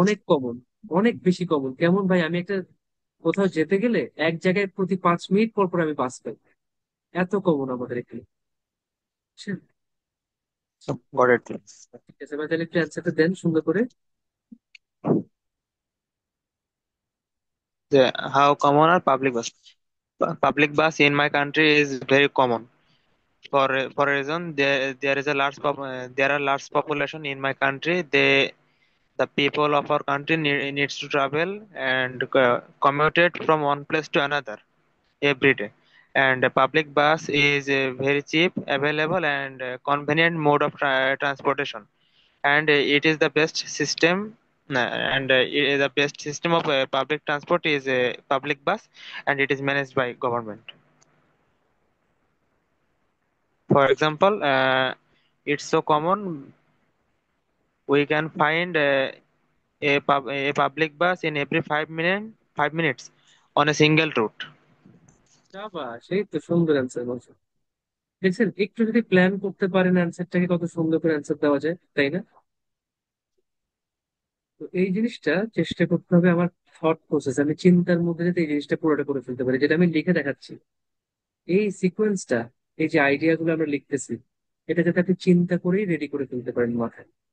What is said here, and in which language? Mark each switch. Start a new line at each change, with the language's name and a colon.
Bangla: অনেক কমন, অনেক বেশি কমন। কেমন ভাই, আমি একটা কোথাও যেতে গেলে এক জায়গায় প্রতি 5 মিনিট পর পর আমি বাস পাই, এত কমন আমাদের এখানে, বুঝছেন?
English: Got it.
Bangla: ঠিক আছে ভাই, তাহলে একটু অ্যান্সারটা দেন সুন্দর করে।
English: How common are public bus? Public bus in my country is very common. For a reason, there is a there are large population in my country. The people of our country needs to travel and commute from one place to another every day. And the public bus is a very cheap, available, and convenient mode of transportation. And it is the best system. And the best system of public transport is a public bus, and it is managed by government. For example, it's so common we can find a public bus in every 5 minutes on a single route.
Bangla: বাবা, সেই তো সুন্দর answer বলছো। দেখছেন, একটু যদি plan করতে পারেন অ্যান্সারটাকে কত সুন্দর করে অ্যান্সার দেওয়া যায়, তাই না? তো এই জিনিসটা চেষ্টা করতে হবে আমার থট প্রসেস, আমি চিন্তার মধ্যে যাতে এই জিনিসটা পুরোটা করে ফেলতে পারি, যেটা আমি লিখে দেখাচ্ছি। এই সিকোয়েন্সটা, এই যে আইডিয়া গুলো আমরা লিখতেছি, এটা যাতে আপনি চিন্তা করেই রেডি করে ফেলতে পারেন মাথায়।